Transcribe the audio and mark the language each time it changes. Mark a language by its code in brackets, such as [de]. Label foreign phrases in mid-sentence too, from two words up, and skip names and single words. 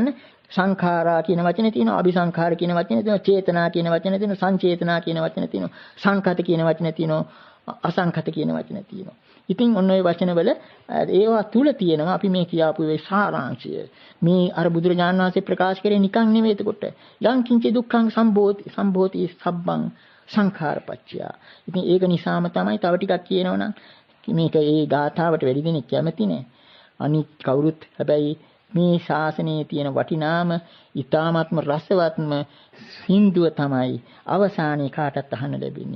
[si] සංඛාරා කියන වචනේ තියෙනවා, අபிසංඛාර කියන වචනේ තියෙනවා, චේතනා කියන වචනේ තියෙනවා, සංචේතනා කියන වචනේ තියෙනවා, සංකත කියන වචනේ තියෙනවා, අසංකත කියන වචනේ තියෙනවා. ඉතින් ඔන්න ඔය වචනවල ඒවා තුල තියෙනවා අපි මේ කියාපු ඒ සාරාංශය. මේ අර බුදුරජාණන් වහන්සේ ප්‍රකාශ කරේ නිකන් නෙවෙයි එතකොට. [pi] යං කිංචි දුක්ඛං සම්භෝති සබ්බං සංඛාරපච්චය. [si] ඉතින් ඒක නිසාම තමයි තව ටිකක් කියනවනම් මේක ඒ ගාථාවට වැඩි දෙනෙක් කැමති නෑ. අනිත් කවුරුත් හැබැයි මේ ශාසනයේ තියෙන වටිනාම ඊ타ත්ම රසවත්ම සින්දුව තමයි අවසානයේ කාටත් අහන්න ලැබෙන්නේ.